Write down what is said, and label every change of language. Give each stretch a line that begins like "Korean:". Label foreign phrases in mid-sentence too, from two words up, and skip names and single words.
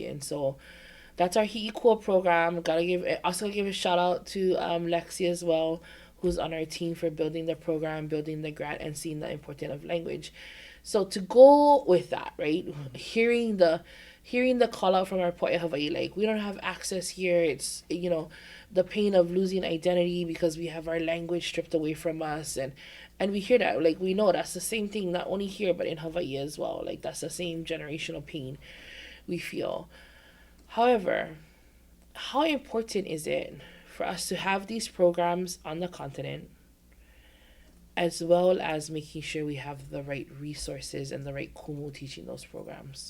English: And so that's our Hi'ikua program. Also give a shout out to Lexi as well, who's on our team for building the program, building the grant, and seeing the importance of language. So to go with that, right? Hearing the call out from our
Hawaiian: poʻe Hawaii,
English: like, we don't have access here. It's, the pain of losing identity because we have our language stripped away from us, and we hear that, like, we know that's the same thing, not only here but in Hawaii as well. Like, that's the same generational pain we feel. However, how important is it for us to have these programs on the continent, as well as making sure we have the right resources and the right kumu teaching those programs?